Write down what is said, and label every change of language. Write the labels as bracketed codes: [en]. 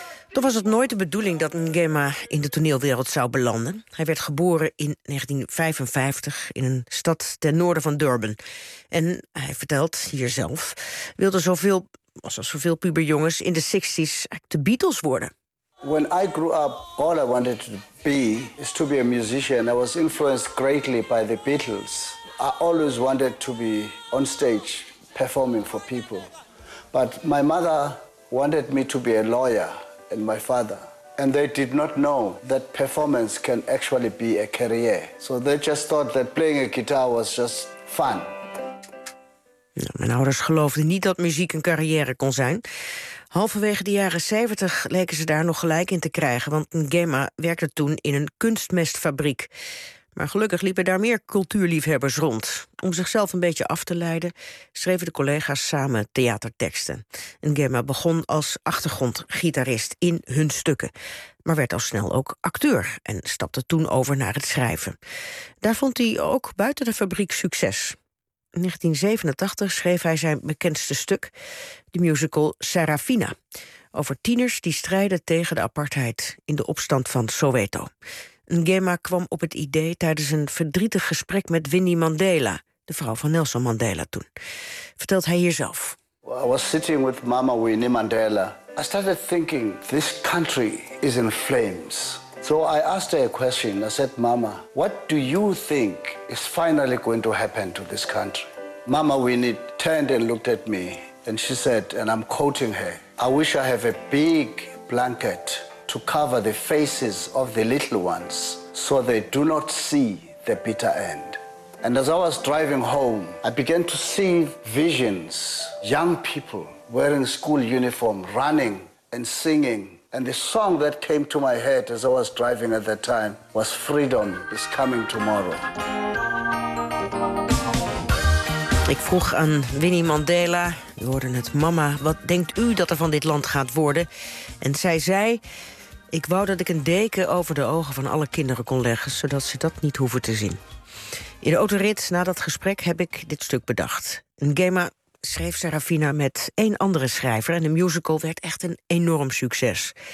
[nl] Toch was het nooit de bedoeling dat Ngema in de toneelwereld zou belanden. Hij werd geboren in 1955 in een stad ten noorden van Durban. En hij vertelt hier zelf, wilde zoveel, was als zoveel puberjongens, in de 60s de Beatles worden. [en] When I grew up, all I wanted to be is to be a musician. I was influenced greatly by the Beatles. I always wanted to be on stage performing for people. But my mother wanted me to be a lawyer and my father. And they did not know that performance can actually be a career. So they just thought that playing a guitar was just fun. [nl] Mijn ouders geloofden niet dat muziek een carrière kon zijn. Halverwege de jaren 70 leken ze daar nog gelijk in te krijgen, want Ngema werkte toen in een kunstmestfabriek. Maar gelukkig liepen daar meer cultuurliefhebbers rond. Om zichzelf een beetje af te leiden, schreven de collega's samen theaterteksten. Ngema begon als achtergrondgitarist in hun stukken, maar werd al snel ook acteur en stapte toen over naar het schrijven. Daar vond hij ook buiten de fabriek succes. In 1987 schreef hij zijn bekendste stuk, de musical Serafina, over tieners die strijden tegen de apartheid in de opstand van Soweto. Ngema kwam op het idee tijdens een verdrietig gesprek met Winnie Mandela, de vrouw van Nelson Mandela toen. Vertelt hij hier zelf. [en] I was sitting with Mama Winnie Mandela. I started thinking, this country is in flames. So I asked her a question. I said, Mama, what do you think is finally going to happen to this country? Mama Winnie turned and looked at me and she said, and I'm quoting her, I wish I have a big blanket to cover the faces of the little ones so they do not see the bitter end. And as I was driving home, I began to see visions, young people wearing school uniform, running and singing. And the song that came to my head as I was driving at that time was Freedom is Coming Tomorrow. [nl] Ik vroeg aan Winnie Mandela, we hoorden het, mama, wat denkt u dat er van dit land gaat worden? En zij zei, ik wou dat ik een deken over de ogen van alle kinderen kon leggen, zodat ze dat niet hoeven te zien. In de autorit na dat gesprek heb ik dit stuk bedacht. Ngema schreef Serafina met één andere schrijver en de musical werd echt een enorm succes.